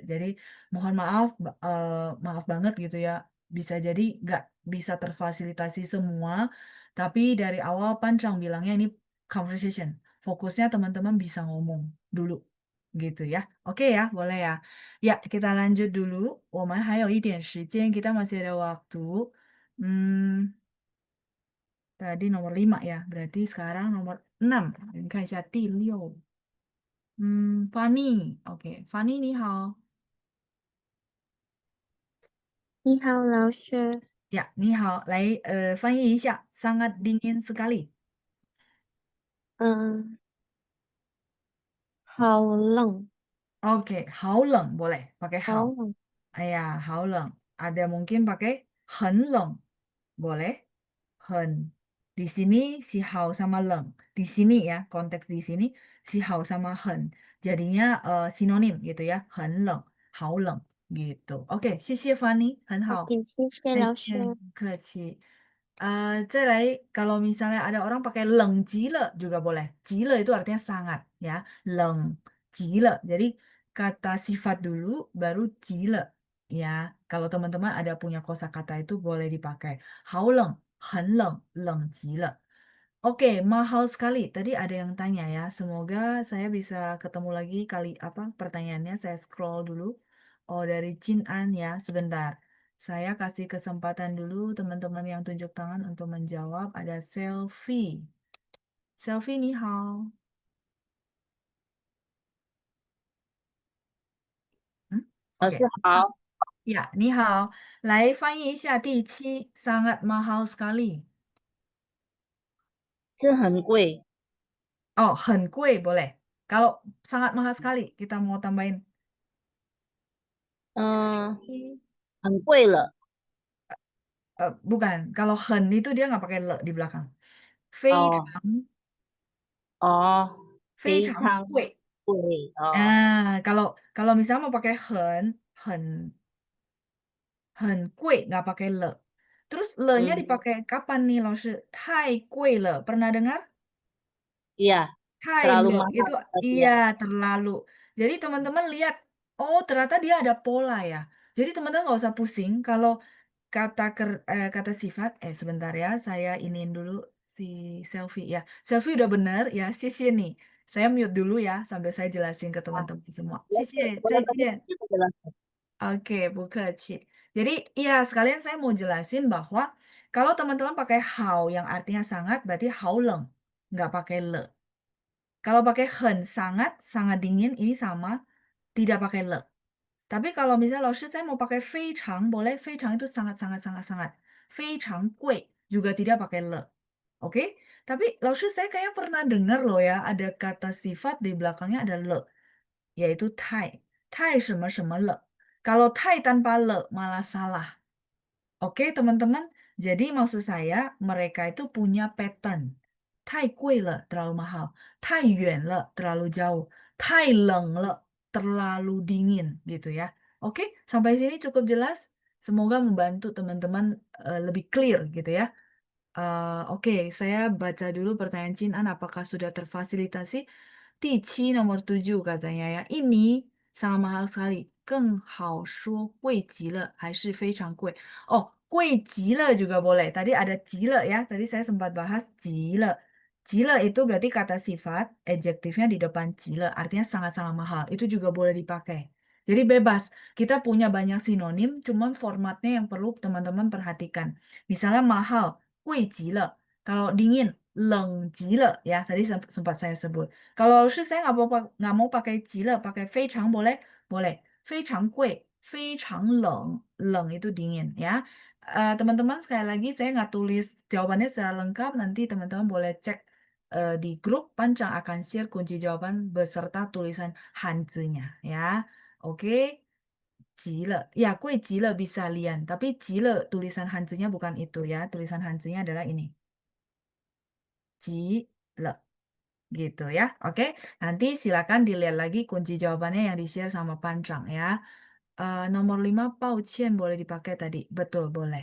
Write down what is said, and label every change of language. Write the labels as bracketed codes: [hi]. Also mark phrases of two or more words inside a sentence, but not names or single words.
[id] Jadi mohon maaf, maaf banget gitu ya. Bisa jadi nggak bisa terfasilitasi semua, tapi dari awal Pancang bilangnya ini conversation. Fokusnya teman-teman bisa ngomong dulu gitu ya. Oke ya, boleh ya. Ya, kita lanjut dulu. [zh] 我们还有一点时间, [id] kita masih ada waktu. Tadi nomor 5 ya, berarti sekarang nomor 6. [zh] 你看一下第6. Fanny. Oke, Fanny 你好。你好，老师。 Ya, 你好，来翻译一下 [id] sangat dingin sekali. [zh] 好冷。 [id] Oke, [zh] 好冷 [id] boleh pakai [zh] 好好. 冷。 Ya, 好冷. [id] Ada mungkin pakai [zh] 很冷 [id] boleh. [zh] 很. [id] Di sini si 好 sama 冷. Di sini ya, konteks di sini si 好 sama 很. Jadinya sinonim gitu ya. [zh] 很冷,好冷 gitu. Oke, 谢谢 Fanny, 很好。 OK，谢谢老师。不客气。再来, [id] kalau misalnya ada orang pakai [zh] 冷极了 [id] juga boleh. [zh] 极了 [id] itu artinya sangat ya. [zh] 冷极了. [id] Jadi kata sifat dulu baru [zh] 极了 [id] ya. Kalau teman-teman ada punya kosakata itu boleh dipakai. [zh] 好冷,很冷,冷极了. [id] Oke, mahal sekali. Tadi ada yang tanya ya. Semoga saya bisa ketemu lagi kali apa pertanyaannya. Saya scroll dulu. Oh, dari Chin An ya. Sebentar. Saya kasih kesempatan dulu teman-teman yang tunjuk tangan untuk menjawab. Ada Selfie. Selfie, 你好. [zh] 老师 [id] Oke. [zh] 好， Ya, 你好. 来翻译一下第7. [id] Sangat mahal sekali. [zh] 这很贵， Oh, 很贵 boleh. Kalau sangat mahal sekali, kita mau tambahin 嗯、非很贵了。 [id] bukan. Kalau 很 itu dia nggak pakai le di belakang. [zh] 非常哦，非常非常贵. 贵哦， [id] Nah, kalau misalnya mau pakai [zh] 很贵 [id] nggak pakai le. Terus le-nya dipakai kapan nih, [zh] 老师? 太贵了. [id] Pernah dengar? iya, [zh] 太 [id] terlalu [zh] le [id] mahal itu berarti ya. iya terlalu. Jadi teman-teman lihat, oh ternyata dia ada pola ya. Jadi teman-teman nggak usah pusing kalau kata sifat, sebentar ya, saya iniin dulu si selfie ya. Selfie udah bener ya, Sisi nih. Saya mute dulu ya, sambil saya jelasin ke teman-teman semua. Sisi, Boleh tadi [zh] zaijian. [id] kita jelaskan. Oke, Bu Keci. Jadi, iya sekalian saya mau jelasin bahwa kalau teman-teman pakai how yang artinya sangat, berarti [zh] 好冷, [id] nggak pakai le. Kalau pakai hen, sangat, sangat dingin, ini sama, tidak pakai le. Tapi kalau misalnya saya mau pakai 非常 boleh, 非常 itu sangat, sangat, sangat, sangat. [zh] 非常贵 [id] juga tidak pakai le. Oke? Tapi saya kayak pernah dengar loh ya, ada kata sifat di belakangnya ada le, yaitu tai. [zh] Tai 什么什么了. [id] Kalau tai tanpa le malah salah. Oke, teman-teman. Jadi maksud saya mereka itu punya pattern. [zh] 太贵了, [id] terlalu mahal. [zh] 太远了, [id] terlalu jauh. [zh] 太冷了, [id] terlalu dingin gitu ya. Oke, sampai sini cukup jelas. Semoga membantu teman-teman lebih clear gitu ya. Oke, saya baca dulu pertanyaan Chin-an apakah sudah terfasilitasi. Tici nomor 7 katanya ya. Ini sangat mahal sekali. [zh] 更好说贵极了还是非常贵. [id] Oh, [zh] 贵极了 [id] juga boleh. Tadi ada [zh] 极了 [id] ya. Tadi saya sempat bahas [zh] 极了. 极了 [id] itu berarti kata sifat, adjektifnya di depan [zh] 极了, [id] artinya sangat-sangat mahal. Itu juga boleh dipakai. Jadi bebas. Kita punya banyak sinonim, cuman formatnya yang perlu teman-teman perhatikan. Misalnya mahal, [zh] 贵极了. [id] Kalau dingin, [zh] 冷极了 ya. [id] Tadi sempat saya sebut. Kalau saya nggak mau pakai [zh] 极了, [id] pakai 非常 boleh? Boleh. [zh] 非常贵,非常冷. 冷 [id] itu dingin ya. Teman-teman sekali lagi saya nggak tulis jawabannya secara lengkap. Nanti teman-teman boleh cek di grup. Pancang akan share kunci jawaban beserta tulisan Hanzi-nya ya. Oke. [zh] 急了. Ya, 贵急了 [id] bisa lian. Tapi [zh] 急了 [id] tulisan Hanzi-nya bukan itu ya. Tulisan Hanzi-nya adalah ini. [zh] 急了. [id] Gitu ya. Oke. Nanti silakan dilihat lagi kunci jawabannya yang di-share sama Pancang ya. Nomor 5, 抱歉 boleh dipakai tadi. Betul, boleh.